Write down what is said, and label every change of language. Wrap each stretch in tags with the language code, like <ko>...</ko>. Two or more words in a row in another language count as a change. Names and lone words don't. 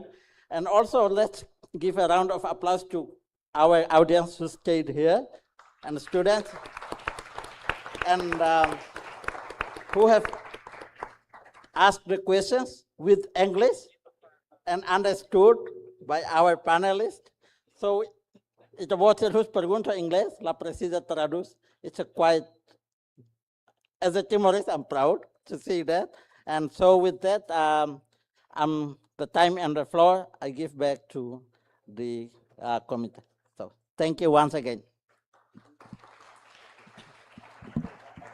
<en>And also let's give a round of applause to our audience who stayed here and the students and who have asked the questions with English and understood by our panelists.</en> <tet>So ito buat terus pergunta English, la precisa traduz.</tet> <en>It's a quite, as a Timorese, I'm proud to see that. And so with that, the time and the floor, I give back to the committee. So thank you once again.</en>